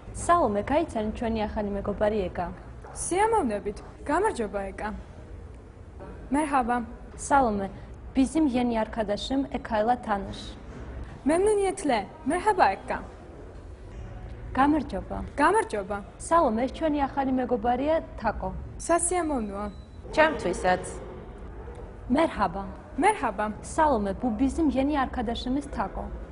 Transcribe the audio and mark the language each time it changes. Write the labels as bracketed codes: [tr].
[ka] Salome, გაიცანი ჩვენი ახალი მეგობარი ეკა. სიამოვნებით. გამარჯობა ეკა. [tr] Merhaba. Salome, bizim yeni arkadaşım Eka'yla tanış. Memnuniyetle. Merhaba eka. [ka] გამარჯობა. გამარჯობა. Salome, ეს ჩვენი ახალი მეგობარია თაკო. სასიამოვნოა. Ჩემთვისაც. [tr] Merhaba. Merhaba. Salome, bu bizim yeni arkadaşımız Tako.